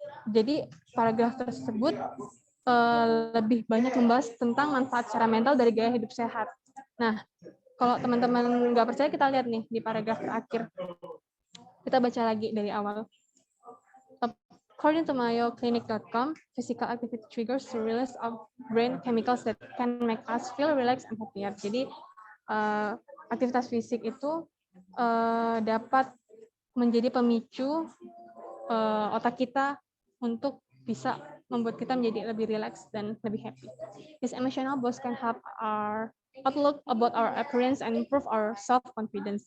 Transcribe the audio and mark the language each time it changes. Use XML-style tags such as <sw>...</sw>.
<id>Jadi paragraf tersebut lebih banyak membahas tentang manfaat secara mental dari gaya hidup sehat. Nah, kalau teman-teman nggak percaya, kita lihat nih di paragraf terakhir. Kita baca lagi dari awal.</id> <en>According to mayoclinic.com, physical activity triggers the release of brain chemicals that can make us feel relaxed and happier.</en> <id>Jadi aktivitas fisik itu dapat menjadi pemicu otak kita untuk bisa membuat kita menjadi lebih rileks dan lebih happy.</id> <en>This emotional boost can help our outlook about our appearance and improve our self-confidence.</en>